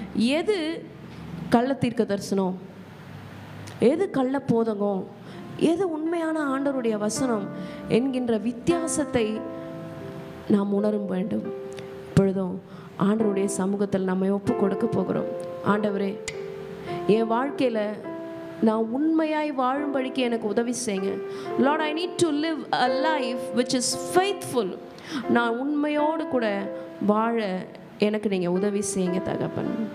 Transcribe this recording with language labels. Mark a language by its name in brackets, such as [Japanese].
[Tamil] எது கள்ள தீர்க்க தரிசனம், எது கள்ள போதகம், எது உண்மையான ஆண்டவருடைய வசனம் என்கின்ற வித்தியாசத்தை நாம் உணரும் வேண்டும். இப்பொழுதும் ஆண்டவருடைய சமூகத்தில் நம்மை ஒப்பு கொடுக்க போகிறோம். ஆண்டவரே, என் வாழ்க்கையில் நான் உண்மையாய் வாழும்படிக்கு எனக்கு உதவி செய்யுங்க. [English] Lord, I need to live a life which is faithful. [Tamil] நான் உண்மையோடு கூட வாழ எனக்கு நீங்கள் உதவி செய்யுங்க தகப்பன்.